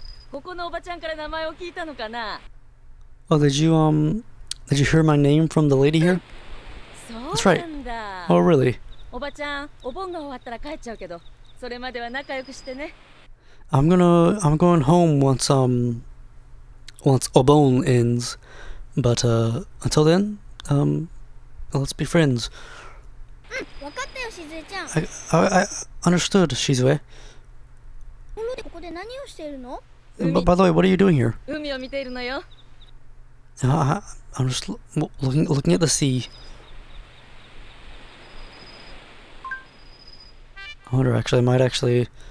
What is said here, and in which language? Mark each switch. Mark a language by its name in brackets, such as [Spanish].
[Japanese] ここのおばちゃんから名前を聞いたのかな。 [English] Oh, did you hear my name from the lady here? [Japanese] そうなんだ。 [English] Oh, really? [Japanese] おばちゃん、お盆が終わったら帰っちゃうけど、それまでは仲良くしてね。 [English] I'm going home once Obon ends, but until then, let's be friends. [Japanese] 分かったよしずえちゃん。 [English] I understood, Shizue. [Japanese] ここで何をしているの？ [English] But by the way, what are you doing here? [Japanese] 海を見ているのよ。 [English] I'm just looking at the sea. I wonder, actually, I might actually.